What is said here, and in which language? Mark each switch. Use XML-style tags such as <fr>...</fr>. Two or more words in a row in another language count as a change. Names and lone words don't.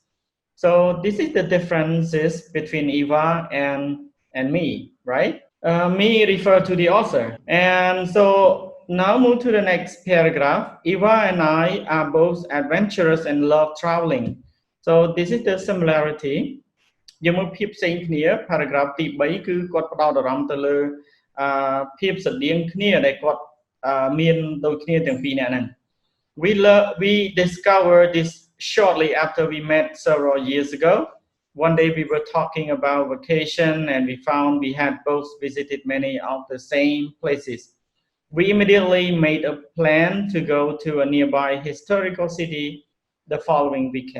<en>So this is the differences between Eva and me, right? Me refer to the author. And so now move to the next paragraph. Eva and I are both adventurous and love traveling. So this is the similarity.</en> <km>យើងមើលភាពផ្សេងគ្នា paragraph ទី3 គឺគាត់ផ្ដោតអារម្មណ៍ទៅលើភាពស្រដៀងគ្នាដែលគាត់មានដូចគ្នាទាំងពីរនាក់ហ្នឹង</km> <en>we discovered this shortly after we met several years ago. One day we were talking about vacation and we found we had both visited many of the same places. We immediately made a plan to go to a nearby historical city the following weekend.</en>